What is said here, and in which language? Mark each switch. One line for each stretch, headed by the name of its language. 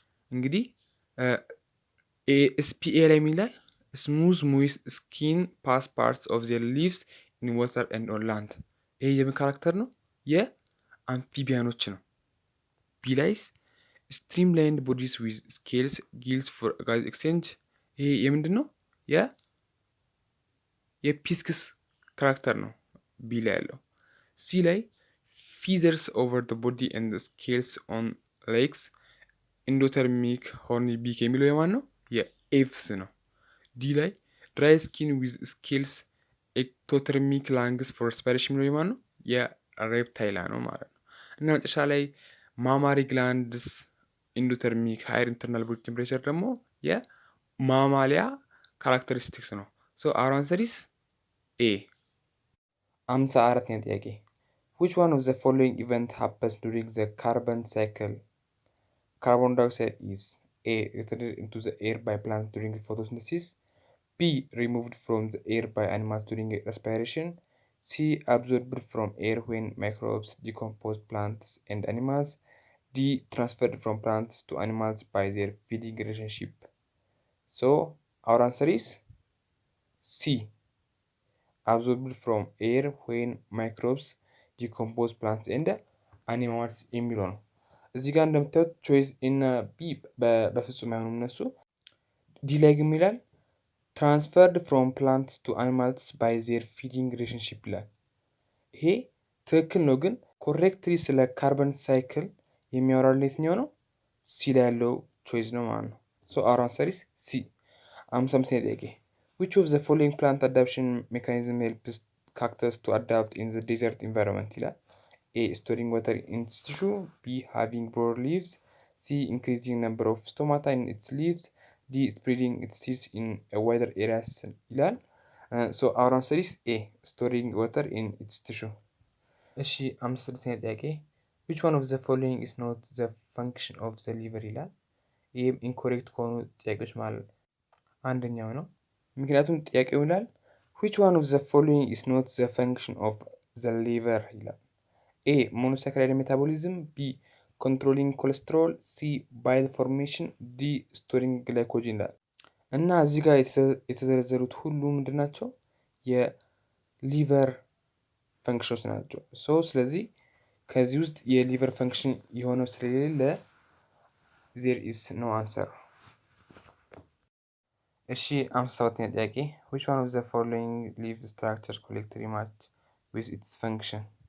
Amharic: እንግዲህ SPA ላይ የሚላል
English: smooth moist skin pass parts of their leaves in water and on land.
Amharic: ይሄ የምን ካራክተር ነው? የአምፊቢያኖች ነው። ቢ ላይስ
English: streamlined bodies with scales gills for gas exchange.
Amharic: ይሄ የምንድን ነው? የፒስክስ ካራክተር ነው ቢ ላይ ያለው። ሲ ላይ
English: ፊዘርስ ኦቨር ደ ቦዲ ኤንድ ስኬልስ ኦን ሌግስ ኢንዶተርሚክ ሆርኒ ቢክ
Amharic: የሚለው የማን ነው? የኤፍስ ነው። ዲ ላይ
English: ድራይ ስኪን ዊዝ ስኬልስ ኤክቶተርሚክ ላንግስ ፎር ሬስፓይሬሽን
Amharic: የሚለው የማን ነው? የሬፕታይላ ነው ማለት ነው። እና መጨረሻ ላይ
English: ማማሪ ግላንድስ ኢንዶተርሚክ ሃይር ኢንተርናል ቦዲ ቴምፕሬቸር
Amharic: ደግሞ የማማሊያ ካራክተሪስቲክስ ነው።
English: ሶ አወር አንሰር ኢዝ ኤ።
Amharic: 54ኛ ጥያቄ
English: which one of the following event happens during the carbon cycle? Carbon dioxide is A. Rejected into the air by plants during photosynthesis, B. Removed from the air by animals during respiration, C. Absorbed from air when microbes decompose plants and animals, D. Transferred from plants to animals by their feeding relationship. So our answer is C. Absorbed from air when microbes decompose plants and animals
Amharic: የሚለው ነው። እዚህ ጋር እንደምታዩት ቾይስ ኢን ቢ በፍጹም አይሆኑም እነሱ። ዲ ላይ ግን ይላል
English: ትራንስፈርድ ፍሮም ፕላንትስ ቱ አኒማልስ ባይ ዜር ፊዲንግ ሪሌሽንሺፕ
Amharic: ይላል። ይሄ ትክክል ነው፣ ግን ኮሬክትሊ ስለ ካርበን ሳይክል የሚያወራልን የትኛው ነው? ሲ ላይ ያለው ቾይስ ነው ማለት ነው።
English: ሶ አወር አንሰር ኢዝ ሲ።
Amharic: 55ኛ ጥያቄ
English: which of the following plant adaptation mechanism helps cactus to adapt in the desert environment ይላል። A. storing water in its tissue, B. having broad leaves, C. increasing number of stomata in its leaves, D. spreading its seeds in a wider areas ይላል። so our answer is A. storing water in its tissue.
Amharic: እሺ 56ኛ ጥያቄ
English: which one of the following is not the function of the liver
Amharic: ይላል። ይህም ኢንኮሬክት ከሆኑ ጥያቄዎች ማለት አንደኛው ነው። ምክንያቱም ጥያቄው ይላል
English: which one of the following is not the function of the liver ይላል። ኤ ሞኖሳካራይድ ሜታቦሊዝም፣ ቢ ኮንትሮሊንግ ኮሌስትሮል፣ ሲ ባይል ፎርሜሽን፣ ዲ ስቶሪንግ ግላይኮጅን
Amharic: ይላል። እና እዚህ ጋር የተዘረዘሩት ሁሉ ምንድን ናቸው? የሊቨር ፈንክሽኖች ናቸው። ስለዚህ ከዚህ ውስጥ የሊቨር ፈንክሽን የሆነው ስለሌለ
English: ዜር ኢስ ኖ አንሰር።
Amharic: እሺ 57ኛ ጥያቄ
English: which one of the following leaf structure collectively match with its function?